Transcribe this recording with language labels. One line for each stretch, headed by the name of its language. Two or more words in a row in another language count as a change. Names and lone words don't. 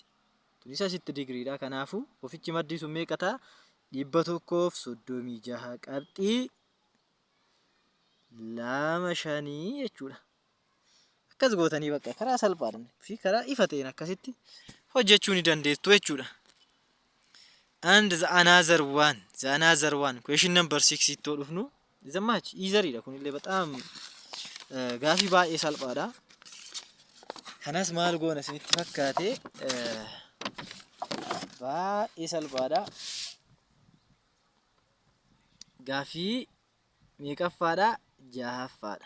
Oromo: Tunis asitti digriidha. Kanaafuu kofichi maddii sun meeqa ta'a? 136.25 jechuudha. Akkas gootanii bakka karaa salphaadhaan fi karaa ifa ta'een akkasitti hojjechuu ni dandeessu jechuudha.
English: And the another one question number 6
Oromo: ittoo dhufnu
English: is much easier
Oromo: kunillee bataam gaafii baay'ee salphaadha. Kanas maal goona isinitti fakkaate baay'ee salphaadha. Gaafii meeqaffaadha? 6ffaadha.